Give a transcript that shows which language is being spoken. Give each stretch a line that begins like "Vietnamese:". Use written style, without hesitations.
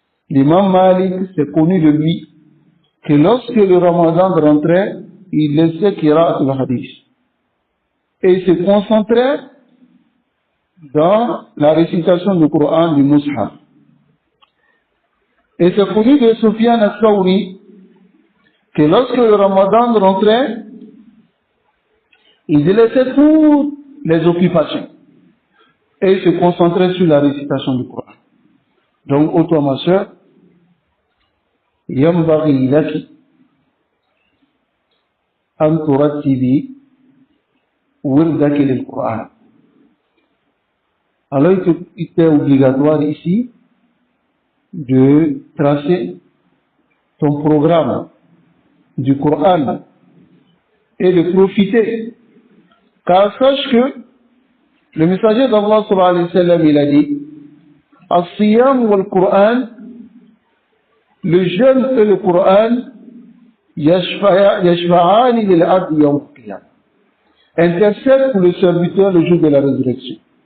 French: L'imam Malik, c'est connu de lui que lorsque le Ramadan rentrait, il laissait Qira'at al-Hadith et il se concentrait dans la récitation du Coran du Mus'haf. Et c'est connu de Sufyan al-Thawri que lorsque le Ramadan rentrait, il laissait toutes les occupations et il se concentrait sur la récitation du Coran. Donc, ô toi ma soeur,
Arabic: ينبغي لك أن ترتبي وردك للقرآن.
French: Alors, il était obligatoire ici de tracer ton programme du Coran et de profiter. Car sache que le messager d'Allah sallallahu alayhi wa sallam, il a dit
Arabic: As-siyam wal-Qur'an,
French: le jeûne et le Coran,
Arabic: yashfa'ani lil-'abd yawm al-qiyamah,
French: intercèdent pour le serviteur le jour de la résurrection.